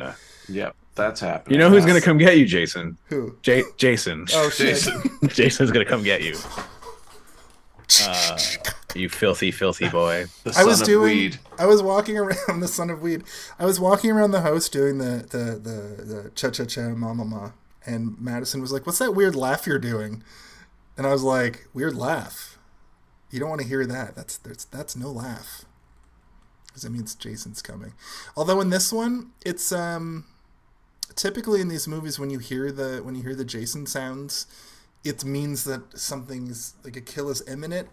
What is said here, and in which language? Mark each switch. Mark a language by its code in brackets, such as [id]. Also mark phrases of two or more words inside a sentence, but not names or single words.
[en] Yep, that's happening. You know who's going to come get you, Jason? Who? Jason. Oh, shit. Jason's going to come get you. You filthy, filthy boy. The son of weed. I was walking around, the son of weed. I was walking around the house doing the cha-cha-cha ma-ma-ma. And Madison was like, "What's that weird laugh you're doing?" And I was like, "Weird laugh? You don't want to hear that. That's no laugh." Because it means Jason's coming. Although in this one, it's typically in these movies when you hear the Jason sounds, it means that something's like a kill is imminent.